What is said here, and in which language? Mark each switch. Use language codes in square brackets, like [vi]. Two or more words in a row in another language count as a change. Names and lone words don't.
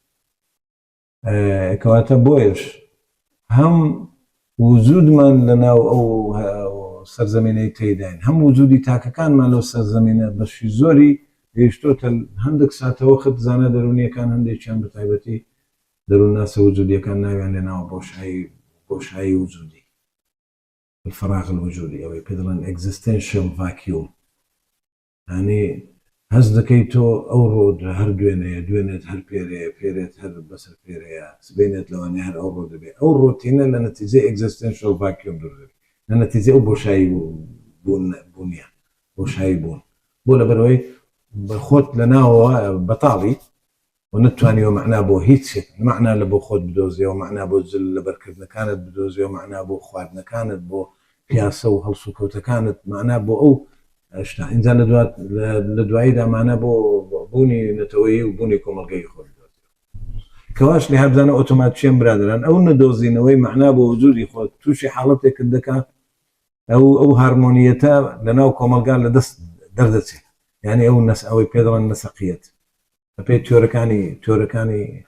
[ckb] کەواتە بۆیش هەم وجودمان لەناو ئەو سەرزەمینەی تێداین هەم وجودی تاکەکانمان لەو سەرزەمینە بەشی زۆری گەیشتۆتە هەندێک ساتەوە خت زانە دەرونیەکان هەندێکیان بە تایبەتی دەروون ناسە وجودیەکان ناویان لێناوە بۆشایی وجودی [ar] الفراغ الوجودی [ckb] ئەوەی پێ دەڵێن [en] existential vacuum [ckb] یعنی هەز دەکەی تۆ ئەو ڕۆ هەر دوێنێت هەر پێرێت هەر بەسەر پێرەیە سبێنێت لەوانەیە هەر ئەو ڕۆ دەبێت ئەو ڕۆتینە لە نەتیجەی [en] existential vacuum [ckb] دەبێت لە نەتیجە ئەو بۆشایی بوونیە بۆ شایی بوون بۆ لەبەرەوەی خۆت لەناوەوە بەتاڵی و نتوانیەوە معنا بۆ هیچ معنا لە بۆ خۆت بدۆزیەوە معنا بۆ جل لە بەرکردنەکانت بدۆزیەوە معنا بۆ خواردنەکانت بۆ پیاسە و هەڵسو کەوتەکانت معنا بۆ ئەو شتا ئینجا لە دواییدا مانە بۆ بوونی نەتەوەیی و بوونی کۆمەڵگەی خۆت کەواش لێ هەبزانە ئۆتۆماتچیان برادران ئەو نەدۆزینەوەی معنا بۆ وجودی خۆت تووشی حاڵەتێکت دەکات ئەو هارمۆنیەتە لەناو کۆمەلگا لە دەست دەردەچێت یعنی ئەو ئەوەی پێدەڵێن نەسەقیەت بەپێی تۆرەکانی